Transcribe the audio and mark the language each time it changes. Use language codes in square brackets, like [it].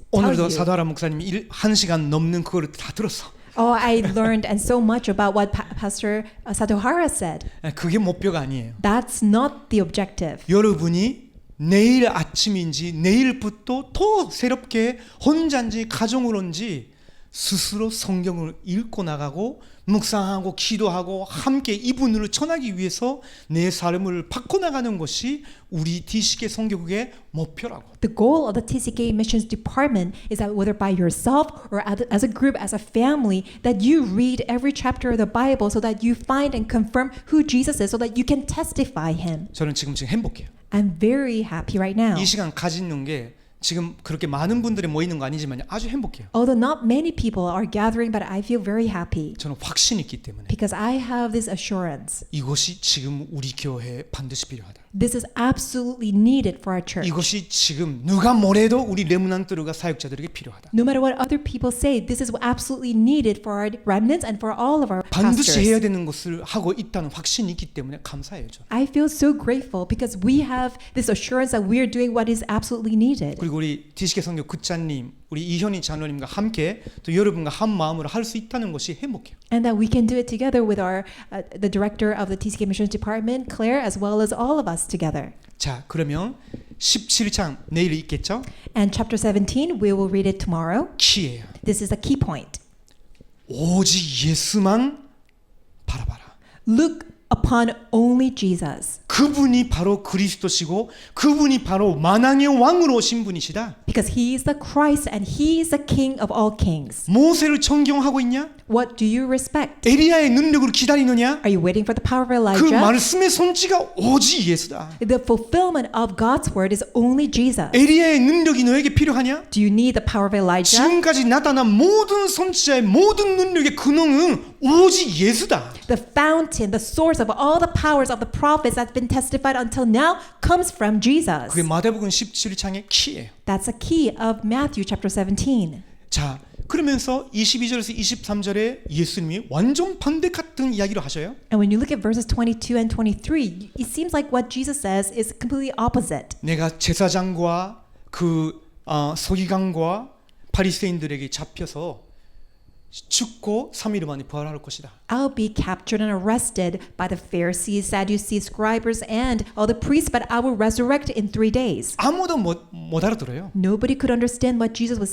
[ko] 오늘도 [en] you. [ko] 사도하라 목사님이 1시간 넘는 그거를 다 들었어. [en] Oh, I learned and so much about what Pastor Satohara said. [ko] 그게 목표가 아니에요. [en] That's not the objective. [ko] 여러분이 내일 아침인지 내일부터 더 새롭게 혼자인지 가정으로인지 스스로 성경을 읽고 나가고 묵상하고 기도하고 함께 이분을 전하기 위해서 내 삶을 바꿔나가는 것이 우리 DCK 선교국의 목표라고. [en] The goal of the TCK Missions Department is that whether by yourself or as a group, as a family, that you read every chapter of the Bible so that you find and confirm who Jesus is so that you can testify him. [ko] 저는 지금 행복해요. [en] I'm very happy right now. [ko] 이 시간 가지는 게 지금 그렇게 많은 분들이 모이는 거 아니지만 아주 행복해요. [en] Although not many people are gathering, but I feel very happy [ko] 저는 확신이 있기 때문에 [en] because I have this assurance. [ko] 이것이 지금 우리 교회에 반드시 필요하다. [en] This is absolutely needed for our church. [ko] 이것이 지금 누가 뭐래도 우리 레므난트가 사역자들에게 필요하다. [en] No matter what other people say, this is absolutely needed for our remnants and for all of our [ko] 반드시 해야 [en] pastors. [ko] 되는 것을 하고 있다는 확신이 있기 때문에 감사해요. 저는. [en] I feel so grateful because we have this assurance that we are doing what is absolutely needed. [ko] 그리고 우리 DCK 선교 국장님, 우리 이현희 장로님과 함께 또 여러분과 한 마음으로 할 수 있다는 것이 행복해요. [en] And that we can do it together with our the director of the TCK Missions Department, Claire, as well as all of us together. [ko] 자, 그러면 17장 내일 있겠죠? [en] And chapter 17, we will read it tomorrow. [ko] 키예요. [en] This is a key point. [ko] 오직 예수만 바라봐라. [en] Look upon only Jesus. [ko] 그분이 바로 그리스도시고 그분이 바로 만왕의 왕으로 오신 분이시다. [en] Because he is the Christ and he is the King of all kings. [ko] 모세를 존경하고 있냐? [en] What do you respect? [ko] 에리야의 능력을 기다리느냐? [en] Are you waiting for the power of 그 Elijah? [ko] 말씀의 손지가 오직 예수다. [en] The fulfillment of God's word is only Jesus. [ko] 에리야의 능력이 너에게 필요하냐? [en] Do you need the power of Elijah? [ko] 지금까지 나타난 모든 선지자의 모든 능력의 근원은 오직 예수다. [en] The fountain, the source of all the powers of the prophets that's been testified until now comes from Jesus. [ko] 그게 마태복음 17장의 키예요. [en] That's a key of Matthew chapter 17. [ko] 자, 그러면서 22절에서 23절에 예수님이 완전 반대 같은 이야기를 하셔요. [en] And when you look at verses 22 and 23, it seems like what Jesus says is completely opposite. [ko] 내가 제사장과 그 서기관과 바리새인들에게 잡혀서 죽고 3일 만에 부활할 것이다. [en] I'll be captured and arrested by the Pharisees, Sadducees, scribes, and all the priests, but I will resurrect in 3 days. [ko] 아무도 못 알아들어요. [en] Nobody could understand what Jesus was